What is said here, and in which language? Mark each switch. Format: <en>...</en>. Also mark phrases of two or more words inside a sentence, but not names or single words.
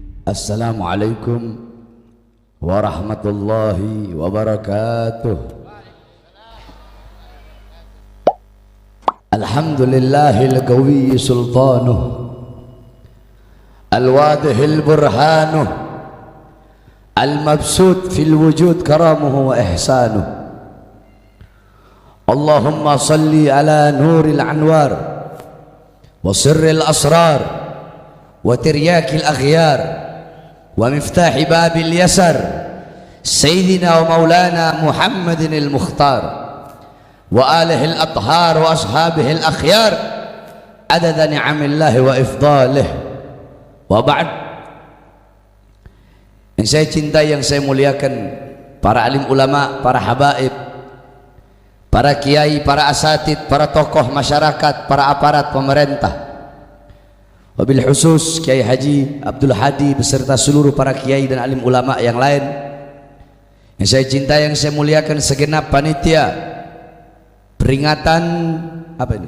<ar>السلام عليكم ورحمة الله وبركاته. الحمد لله القوي سلطانه، الواضح برهانه، المبسوط في الوجود كرمه وإحسانه. اللهم صل على نور الأنوار وسر الأسرار وترياق الأغيار ومفتاح باب اليسار سيدنا ومولانا محمد المختار وآله الأطهار وأصحابه الأخيار عدد نعم الله وإفضاله وبعد.</ar> <id>Yang saya cintai, yang saya muliakan, para alim ulama, para habaib, para kiai, para asatid, para tokoh masyarakat, para aparat pemerintah,</id> <ar>وبالخصوص</ar> <id>Kiai Haji Abdul Hadi beserta seluruh para kiai dan alim ulama yang lain yang saya cintai, yang saya muliakan, segenap panitia peringatan apa ini?</id>